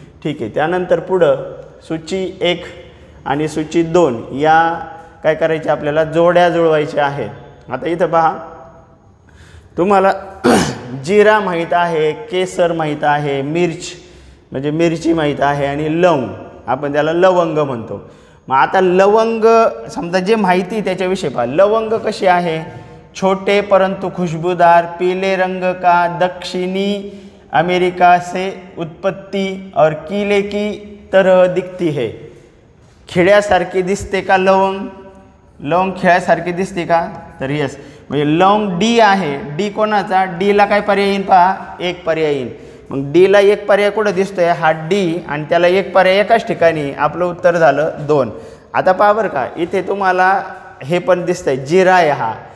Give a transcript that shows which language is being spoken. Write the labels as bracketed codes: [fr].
[mr] ठीक आहे, त्यानंतर पुढं सूची 1 आणि सूची 2 या काय करायचे आपल्याला जोड्या जुळवायच्या आहेत. आता इथं पहा, तुम्हाला जिरा माहीत आहे, केसर माहीत आहे, मिर्च म्हणजे मिरची माहीत आहे आणि लवंग आपण त्याला लवंग म्हणतो. मग आता लवंग समजा जे माहिती त्याच्याविषयी पहा. लवंग कशी आहे? [hi] छोटे परंतु खुशबूदार, पीले रंग का, दक्षिणी अमेरिका से उत्पत्ति और कीले की तरह दिखती है. [mr] खिळ्यासारखी दिसते का लवंग? लवंग खिळ्यासारखी दिसते का? तर यस, म्हणजे लवंग डी आहे. डी कोणाचा? डीला काय पर्याय येईल पहा, 1 पर्याय येईल. मग डीला 1 पर्याय कुठं दिसतोय? हा डी, आणि त्याला 1 पर्याय एकाच ठिकाणी. आपलं उत्तर झालं 2. आता पहा बरं का, इथे तुम्हाला हे पण दिसतंय जिरा आहे हा.